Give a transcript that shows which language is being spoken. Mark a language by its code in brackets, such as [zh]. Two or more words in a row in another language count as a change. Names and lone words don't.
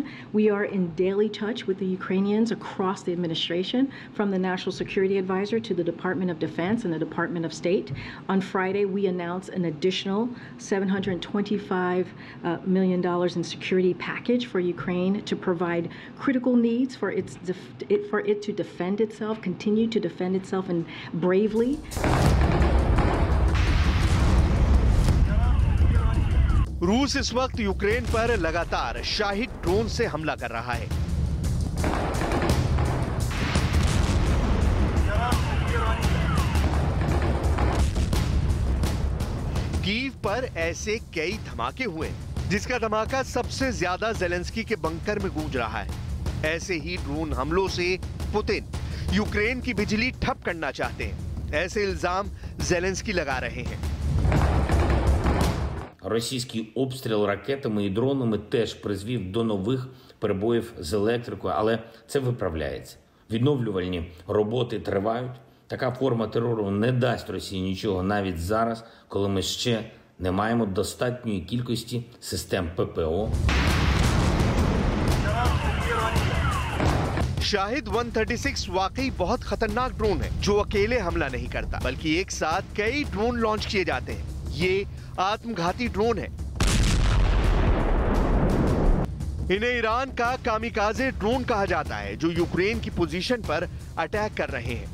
[en] We are in daily touch with the Ukrainians across the administration, from the National Security Advisor to the Department of Defense and the Department of State. On Friday, we announced announce an additional $725 million in security package for Ukraine to provide critical needs for it to defend itself, continue to defend itself, and bravely. [hi] रूस इस वक्त यूक्रेन पर लगातार शाहिद ड्रोन से हमला कर रहा है। कीव पर ऐसे कई धमाके हुए, जिसका धमाका सबसे ज्यादा ज़ेलेंस्की के बंकर में गूंज रहा है। ऐसे ही ड्रोन हमलों से पुतिन यूक्रेन की बिजली ठप करना चाहते हैं, ऐसे इल्जाम ज़ेलेंस्की लगा रहे हैं। [uk] Російський обстріл ракетами і дронами теж призвів до нових перебоїв з електрикою, але це виправляється. Відновлювальні роботи тривають. Така форма терору не дасть Росії нічого навіть зараз, коли ми ще не маємо достатньої кількості систем ППО. [hi] शाहिद 136 वाकई बहुत खतरनाक ड्रोन है, जो अकेले हमला नहीं करता, बल्कि एक साथ कई ड्रोन लॉन्च किए जाते हैं। ये आत्मघाती ड्रोन है। इन्हें ईरान का [en] kamikaze drone [hi] कहा जाता है, जो यूक्रेन की पोजीशन पर अटैक कर रहे हैं।